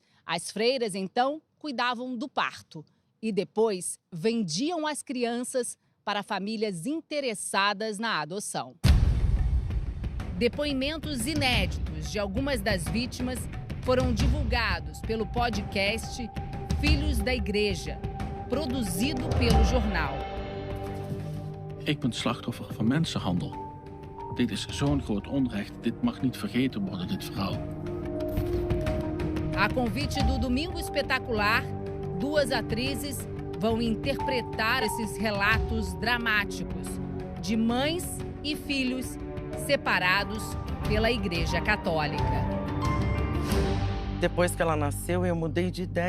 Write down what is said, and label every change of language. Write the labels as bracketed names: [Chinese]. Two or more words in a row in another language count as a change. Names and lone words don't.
[Portuguese] As freiras, então, cuidavam do parto e depois vendiam as crianças para famílias interessadas na adoção. Depoimentos inéditos de algumas das vítimas foram divulgados pelo podcast Filhos da Igreja, produzido pelo jornal. [Dutch] Ik ben slachtoffer van mensenhandel. Dit is zo'n groot onrecht. Dit mag niet vergeten worden, dit verhaal. [Portuguese] A convite do Domingo Espetacular, duas atrizes vão interpretar esses relatos dramáticos de mães e filhos separados pela Igreja Católica. Depois que ela nasceu, eu mudei de ideia.